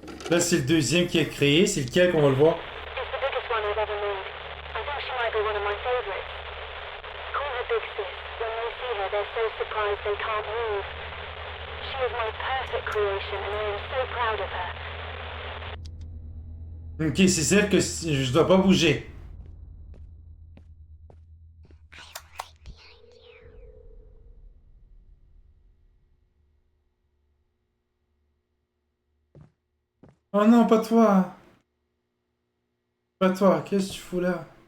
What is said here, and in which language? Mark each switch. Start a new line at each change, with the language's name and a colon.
French: Là, c'est le deuxième qui est créé. C'est lequel qu'on va le voir?
English: It's the biggest one I've ever made. I think she might be one of my favorites. Call her Big Sis. When they see her, they're so surprised they can't move. She is my perfect creation, and I am so proud of her.
French: Ok, c'est celle que je dois pas bouger. Oh non, pas toi. Pas toi, qu'est-ce que tu fous là?